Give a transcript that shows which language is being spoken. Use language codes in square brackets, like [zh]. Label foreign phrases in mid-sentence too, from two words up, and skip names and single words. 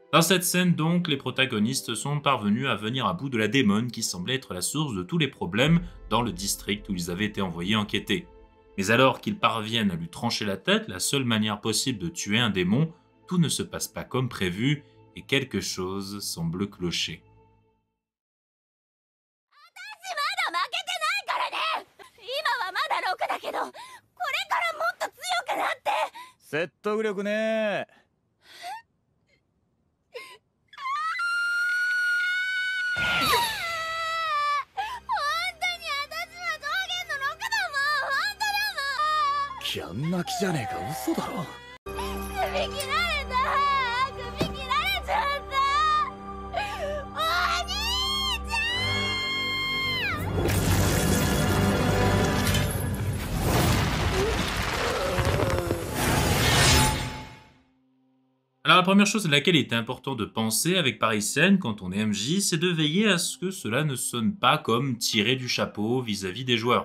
[fr] Dans cette scène donc, les protagonistes sont parvenus à venir à bout de la démon qui semblait être la source de tous les problèmes dans le district où ils avaient été envoyés enquêter. Mais alors qu'ils parviennent à lui trancher la tête, la seule manière possible de tuer un démon, tout ne se passe pas comme prévu et quelque chose semble clocher. [ja] まだ負けてないからね。今はまだ6だけど、これからもっと強くなって。説得力ね。ギャン泣きじゃねえか、嘘だろ。首切られた。首切られちゃった。お兄ちゃん。 [fr] Alors la première chose à laquelle il est important de penser avec pareille scène quand on est MJ, c'est de veiller à ce que cela ne sonne pas comme tiré du chapeau vis-à-vis des joueurs.